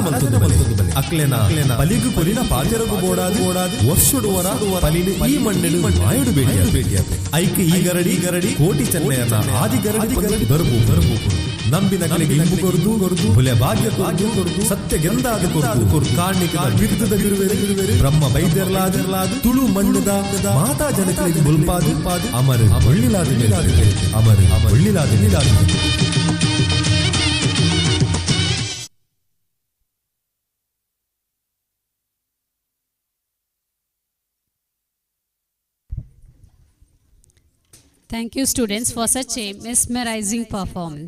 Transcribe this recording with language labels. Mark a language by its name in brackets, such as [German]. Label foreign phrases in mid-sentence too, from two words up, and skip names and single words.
[Tulu] ಮಲ್ತುದು ಅಕ್ಲೆನ ಪಲಿಗು ಕೊಲಿನ ಪಾತೆರಗು ಬೋಡಾದು ವರ್ಷುಡು ವರ ಪಲಿನ ಈ ಮಣ್ಣೆಡು ಮಾಯಡು ಬೇಟಿಯಾತೆ ಐಕೆ ಈ ಗರಡಿ ಕೋಟಿ ಚೆನ್ನಯ್ಯನ ಆದಿ ಗರಡಿ ಬರಬು ನಂಬಿನ ಕಲೆಗೆ ಇಂಬು ಕೊರದು ಹುಲೆ ಭಾಗ್ಯ ಕೊರದು ಸತ್ಯ ಗೆಂದಾದ ಕೊರದು ಕಾಣಿಕ ಬಿರುದದ ಬಿರುವೆರೆ ಬ್ರಹ್ಮ ಬೈದ್ಯರ್ಲಾದು ತುಳು ಮಣ್ಣದ ಮಾತಾ ಜನಕರಿಗೆ ಮುಲ್ಪಾದು ಅಮರ ಒಳ್ಳಿಲಾದ ಅಮರ ಒಳ್ಳಿಲಾದ [English] Thank you, students, for such a mesmerizing performance.